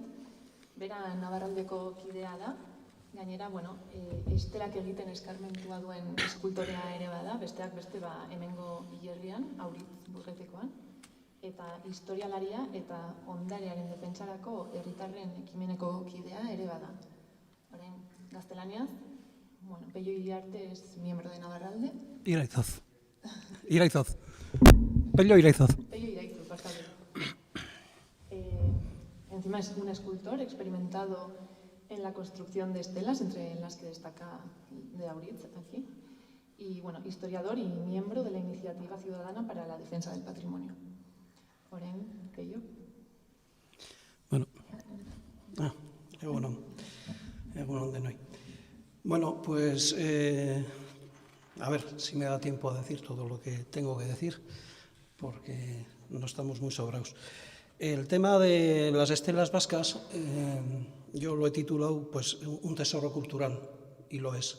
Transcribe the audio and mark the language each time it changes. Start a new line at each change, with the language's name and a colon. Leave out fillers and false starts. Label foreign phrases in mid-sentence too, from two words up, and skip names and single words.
Basque: Bera Nabarraldeko kidea da. Gainera, estelak egiten eskarmentua duen eskultorea ere bada, besteak beste hemengo hilerrian, Auritz Burgetekoan. Eta historialaria eta ondarearen defentsarako herritarren ekimeneko kidea ere bada. Orain, gaztelaniaz,
Spanish: Pello Iriarte es miembro de Nabarralde. Iraizoz. Pello Iraizoz. Pello Iraizoz, bastante. Encima es un escultor experimentado en la construcción de estelas, entre las que destaca de Auritz aquí, y historiador y miembro de la Iniciativa Ciudadana para la Defensa del Patrimonio.
Basque: Orain, Pello. Egunon denoi.
Spanish: Bueno, pues a ver si me da tiempo a decir todo lo que tengo que decir, porque no estamos muy sobrados. El tema de las estelas vascas, yo lo he titulado pues un tesoro cultural, y lo es.